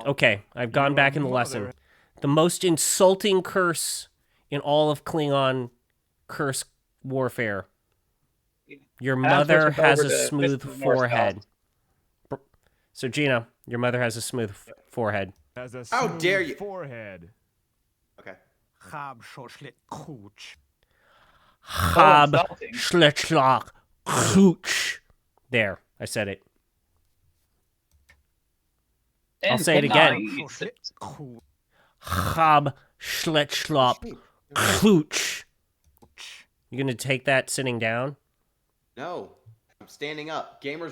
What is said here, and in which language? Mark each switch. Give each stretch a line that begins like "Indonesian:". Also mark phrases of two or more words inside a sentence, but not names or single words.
English: okay, I've gone back in the lesson. The most insulting curse in all of Klingon curse warfare. Your mother has a smooth forehead. So Gina, your mother has a smooth forehead. Has a How smooth dare you? Forehead. Okay.
Klingon: Hab schoschlit kuch. Hab schlitzlach kuch.
English: There, I said it. I'll say it again.
Klingon: Hab schlitzlach kuch.
English: You gonna take that sitting down? No. I'm standing up. Gamers